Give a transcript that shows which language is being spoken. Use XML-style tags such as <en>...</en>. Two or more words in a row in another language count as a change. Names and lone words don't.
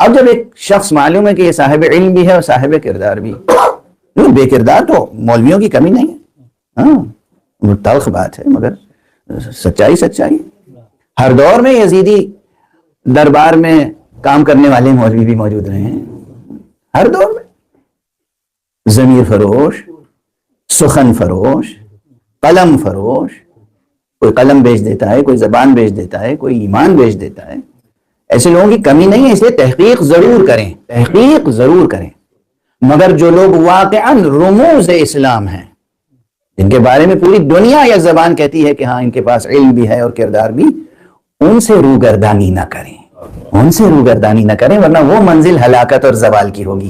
<ur>اب جب ایک شخص معلوم ہے کہ یہ صاحب علم بھی ہے اور صاحب کردار بھی، بےکردار تو مولویوں کی کمی نہیں ہے، ہاں وہ تلخ بات ہے مگر سچائی سچائی. ہر دور میں یزیدی دربار میں کام کرنے والے مولوی بھی موجود رہے ہیں، ہر دور میں. ضمیر فروش, سخن فروش, قلم فروش. کوئی قلم بیچ دیتا ہے, کوئی زبان بیچ دیتا ہے, کوئی ایمان بیچ دیتا ہے. ایسے لوگوں کی کمی نہیں ہے, اس لیے تحقیق ضرور کریں, تحقیق ضرور کریں. مگر جو لوگ واقعاً رموز اسلام ہیں, جن کے بارے میں پوری دنیا یا زبان کہتی ہے کہ ہاں ان کے پاس علم بھی ہے اور کردار بھی, ان سے روگردانی نہ کریں, ان سے روگردانی نہ کریں, ورنہ وہ منزل ہلاکت اور زوال کی ہوگی.</ur>